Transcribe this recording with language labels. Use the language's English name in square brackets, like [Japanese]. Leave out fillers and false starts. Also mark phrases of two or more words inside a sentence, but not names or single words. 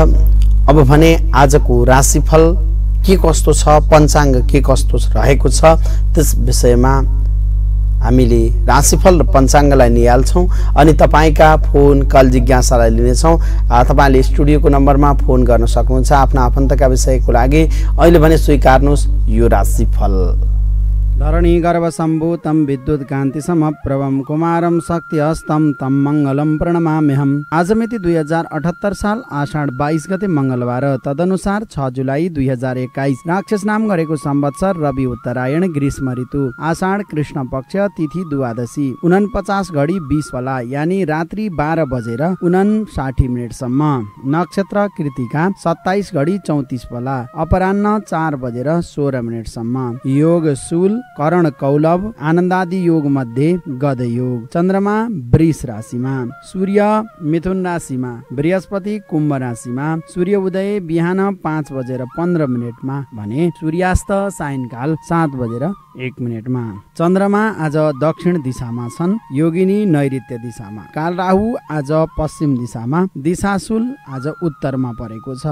[Nepali] अब भने आजको राशिफल के कस्तो छ, पञ्चाङ्ग के कस्तो रहेको छ, त्यस विषयमा हामीले राशिफल र पञ्चाङ्गलाई निहाल्छौँ अनि तपाईका फोन कल जिज्ञासालाई लिनेछौँ। तपाईँले स्टुडियोको नम्बरमा फोन गर्न सक्नुहुन्छ आफ्ना आफन्तका विषयको लागि। अहिले भने स्वीकार्नुहोस् यो राशिफल। [Sanskrit] धरणी गर्भसम्भूतं विद्युत कान्ति समप्रभं कुमारं शक्तिहस्तं तं मङ्गलं प्रणमाम्यहम्। [Nepali] आज मिति 2078 साल आषाढ 22 गते मङ्गलबार, तदनुसार 6 जुलाई 2021, राक्षस नाम गरेको संवत्सर रवि उत्तरायण ग्रीष्म ऋतु, आषाढ कृष्ण पक्ष, तिथि द्वादशी, 49 घडी 20 बेला यानि रात्रि 12 बजेर 59 मिनटसम्म, नक्षत्र कृतिका 27 घडी 34 बेला अपराह्न 4 बजेर 16 मिनटसम्म, योग शूल, करण कौलभ, आनन्दादि योग मध्ये गद योग, चन्द्रमा वृष राशिमा, सूर्य मिथुन राशिमा, बृहस्पति कुम्भ राशिमा, सूर्य उदय बिहान 5 बजेर 15 मिनटमा भने सूर्यास्त सायंकाल 7 बजेर 1 मिनटमा। चन्द्रमा आज दक्षिण दिशामा छन्, योगिनी नैऋत्य दिशामा, काल राहु आज पश्चिम दिशामा, दिशाशूल आज उत्तरमा परेको छ।